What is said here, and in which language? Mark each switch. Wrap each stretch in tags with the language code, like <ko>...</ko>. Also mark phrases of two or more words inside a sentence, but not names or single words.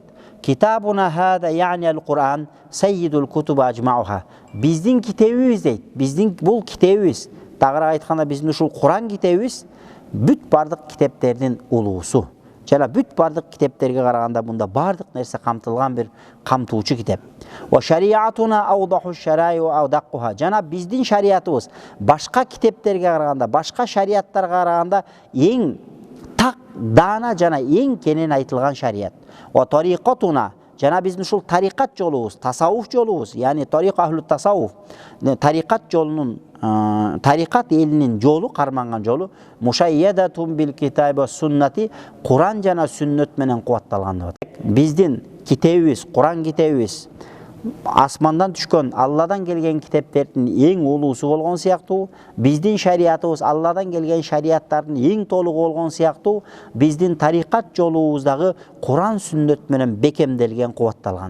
<ar>كتابنا هذا يعني القرآن سيد الكتب أجمعها.</ar> <ky>Биздин китебибиз дейт. Биздин бул китебибиз. Тагыраак айтканда биздин ушул Кур'ан китебибиз бүт бардык китептердин улуусу. Жана бүт бардык китептерге караганда мында бардык нерсе камтылган бир камтуучу китеп.</ky> <ar>وشريعتنا أوضح الشرائع وأدقها.</ar> <ky>Жана биздин шариятыбыз башка китептерге караганда, башка шариаттарга караганда эң так даана жана эң кенен айтылган шарият.</ky> <ar>وطريقتنا</ar> <ky>жана биздин ушул тариқат жолубуз, тасаввуф жолубуз,</ky> <ar>يعني طريق أهل التصوف,</ar> <ky>тариқат жолунун, тариқат элинин жолу, карманган жолу,</ky> <ar>مشيدة بالكتاب والسنة,</ar> <ky>Куран жана сүннөт менен кубатталган деп атат. Биздин китебибиз, Куран китебибиз асмандан түшкөн, Алладан келген китептердин эң улуусу болгон сыяктуу, биздин шариятыбыз Алладан келген шариаттардын эң толугу болгон сыяктуу, биздин тариқат жолубуздагы Куран сүннөт менен бекемделген, кубатталган.</ky>